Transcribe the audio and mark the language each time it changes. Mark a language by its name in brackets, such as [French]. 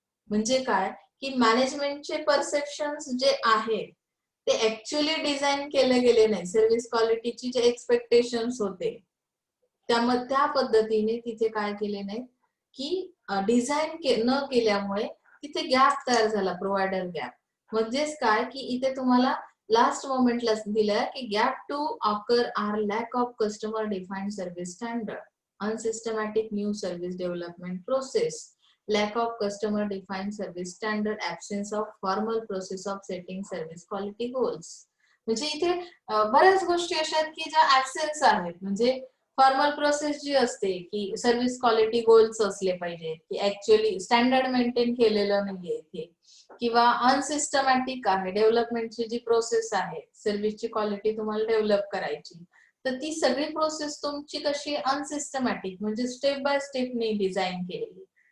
[Marathi] म्हणजे काय की मॅनेजमेंटचे परसेप्शन्स जे आहेत ते ऍक्च्युअली डिझाईन केले गेले नाही. सर्व्हिस क्वालिटीची जे एक्सपेक्टेशन्स होते त्या पद्धतीने तिथे काय केले नाही की डिझाईन न केल्यामुळे तिथे गॅप तयार झाला, प्रोव्हायडर गॅप. म्हणजेच काय की इथे तुम्हाला लास्ट मोमेंटला दिलंय की [English] Gap to occur are lack of customer defined service standard, unsystematic new service development process, lack of customer defined service standard, absence of formal process of setting service quality goals. [Marathi] म्हणजे इथे बऱ्याच गोष्टी अशा आहेत की ज्या ऍब्सेन्स आहेत. म्हणजे फॉर्मल प्रोसेस जी असते की सर्व्हिस क्वालिटी गोल्स असले पाहिजेत, की ऍक्च्युअली स्टँडर्ड मेंटेन केलेलं नाहीये इथे, किंवा अनसिस्टमॅटिक आहे डेव्हलपमेंटची जी प्रोसेस आहे, सर्व्हिसची क्वालिटी तुम्हाला डेव्हलप करायची, तर ती सगळी प्रोसेस तुमची कशी अनसिस्टमॅटिक, म्हणजे स्टेप बाय स्टेप नाही डिझाईन केलेली.